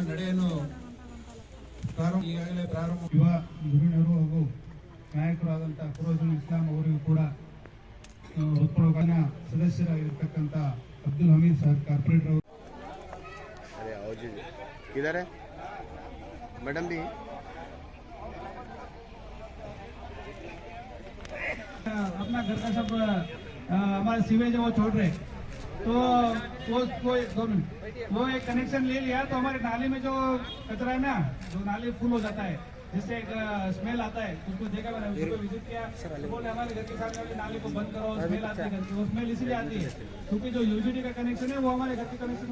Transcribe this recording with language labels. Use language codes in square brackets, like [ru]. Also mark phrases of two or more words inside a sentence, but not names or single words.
[kn] ನಡೆಯನ್ನು ಈಗಾಗಲೇ ಪ್ರಾರಂಭ ಯುವ ಧುರೀಣರು ಹಾಗೂ ನಾಯಕರಾದಂಥ ಫಿರೋಜುಲ್ ಇಸ್ಲಾಂ ಅವರಿಗೂ ಕೂಡ ಹೃತ್ಪೂರ್ವಕ ಸದಸ್ಯರಾಗಿರ್ತಕ್ಕಂಥ ಅಬ್ದುಲ್ ಹಮೀದ್ ಸರ್ ಕಾರ್ಪೊರೇಟರ್ ಅವರು [hi] अरे आओ जी किधर है मैडम भी अपना घर का सब हमारे सीवेज है वो छोड़ रहे तो वो 2 मिनट वो एक कनेक्शन ले लिया तो हमारे नाली में जो कचरा है ना जो नाली फुल हो जाता है जिससे एक स्मेल आता है उसको देखा मैंने उसको विजिट किया तो बोले हमारे घर के सामने वाली नाली को बंद करो स्मेल आती है वो स्मेल इसलिए आती है क्योंकि जो यूजीडी का कनेक्शन है वो हमारे घर के कनेक्शन